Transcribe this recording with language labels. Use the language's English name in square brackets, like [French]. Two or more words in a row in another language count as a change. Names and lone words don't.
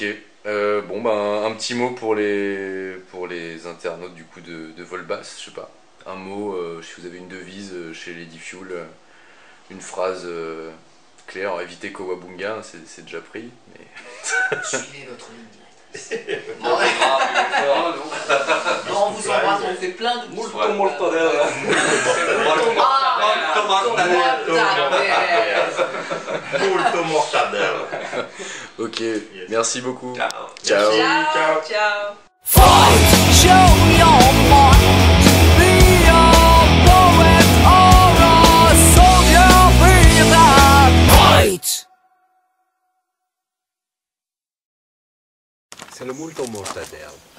[French] Un petit mot pour les internautes du coup de Volbass, je sais pas. Un mot, si vous avez une devise chez Lady Fuel, une phrase claire. Alors, évitez Kowabunga, c'est déjà pris. Mais... Suivez votre ligne directrice. On vous embrasse, on fait plein de [Italian] Molto mortadella. Molto mortadella. [French] Ok, merci beaucoup. Ciao. Ciao. [English] Fight, show your might. Be a poet or a soldier, be that fight. [French] C'est le [Italian] molto mortadella.